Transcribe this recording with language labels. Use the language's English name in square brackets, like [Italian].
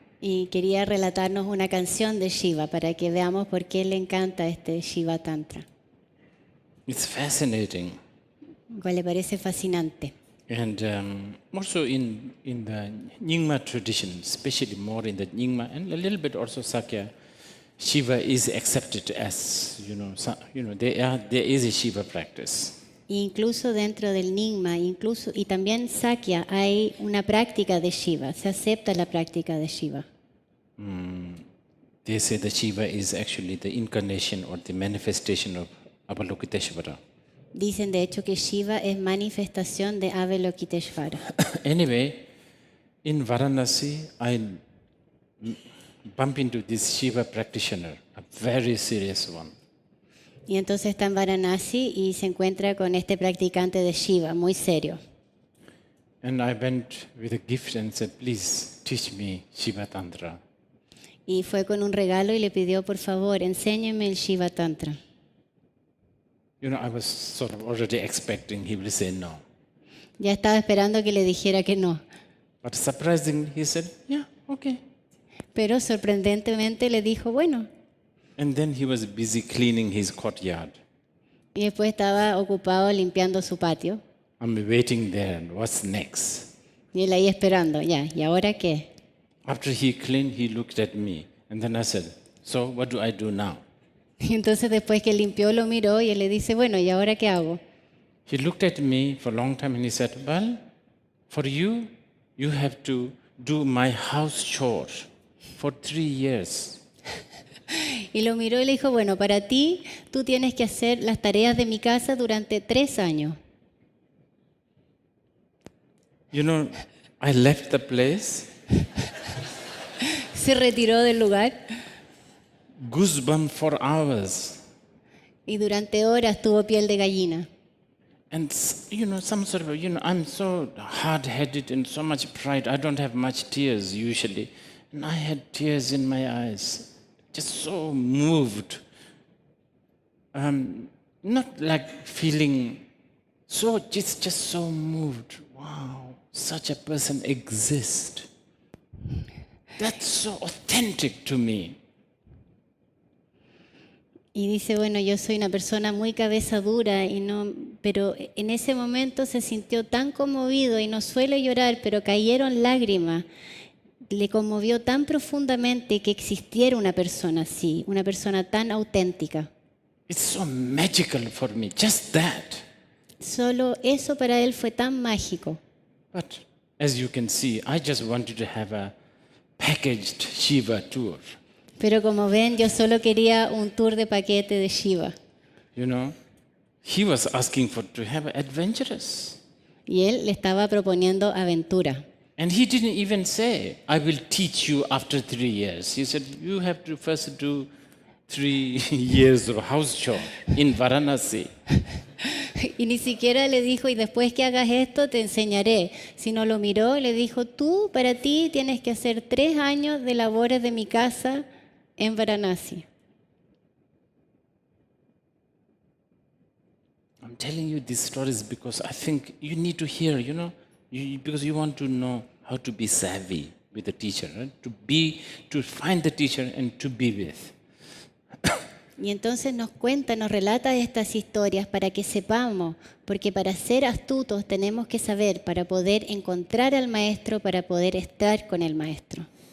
[Spanish] Y quería relatarnos una canción de Shiva para que veamos por qué le encanta este Shiva Tantra, [English] It's fascinating. [Spanish] cual le parece fascinante. [English] And also in the Nyingma tradition, especially more in the Nyingma and a little bit also Sakya, Shiva is accepted as, there is a Shiva practice. [Spanish] Incluso dentro del Nyingma, y también Sakya, hay una práctica de Shiva. Se acepta la práctica de Shiva. [English] They say that Shiva is actually the incarnation or the manifestation of Avalokiteshvara. [Spanish] Dicen de hecho que Shiva es manifestación de Avalokiteshvara. [English] Anyway, in Varanasi, I bump into this Shiva practitioner, a very serious one. [Spanish] Y entonces está en Varanasi y se encuentra con este practicante de Shiva, muy serio. [English] And I went with a gift and said, please teach me Shiva Tantra. [Spanish] Y fue con un regalo y le pidió, por favor, enséñeme el Shiva Tantra. [English] I was sort of already expecting he will say no. [Spanish] Ya estaba esperando que le dijera que no. [English] But surprisingly, he said, yeah, okay. [Spanish] Pero sorprendentemente le dijo, bueno. [English] And then he was busy cleaning his courtyard. [Spanish] Y después estaba ocupado limpiando su patio. [English] I'm waiting there, and what's next? [Spanish] Y él ahí esperando, ya, ¿y ahora qué? [English] After he cleaned, he looked at me. And then I said, so what do I do now? [Spanish] Y entonces después que limpió lo miró y él le dice, bueno, ¿y ahora qué hago? [English] He looked at me for a long time and he said, well, for you, you have to do my house chores for 3 years. [Spanish] Y lo miró y le dijo, bueno, para ti, tú tienes que hacer las tareas de mi casa durante 3 años. [English] I left the place, [Spanish] Se retiró del lugar, [English] goosebumps for hours. [Spanish] Y durante horas tuvo piel de gallina. [English] And, some sort of, I'm so hard-headed and so much pride. I don't have much tears usually. And I had tears in my eyes, just so moved. Not like feeling so, just so moved. Wow, such a person exists. That's so authentic to me. [Spanish] Y dice, bueno, yo soy una persona muy cabeza dura, pero en ese momento se sintió tan conmovido y no suele llorar, pero cayeron lágrimas. Le conmovió tan profundamente que existiera una persona así, una persona tan auténtica. [English] It's so magical for me, just that. [Spanish] Solo eso para él fue tan mágico. [English] But as you can see, I just wanted to have a packaged Shiva tour. [Spanish] Pero como ven, yo solo quería un tour de paquete de Shiva. [English] He was asking to have adventurous. [Spanish] Y él le estaba proponiendo aventura. [English] And he didn't even say, I will teach you after 3 years. He said, you have to first do 3 years of house chore in Varanasi. [Spanish] Y ni siquiera le dijo, y después que hagas esto te enseñaré. Sino lo miró y le dijo, tú, para ti, tienes que hacer 3 años de labores de mi casa en Varanasi. [English] I'm telling you these stories because I think you need to hear, because you want to know how to be savvy with the teacher, right? To find the teacher and to be with. [Spanish] Y entonces nos cuenta, nos relata estas historias para que sepamos, porque para ser astutos tenemos que saber, para poder encontrar al maestro, para poder estar con el maestro.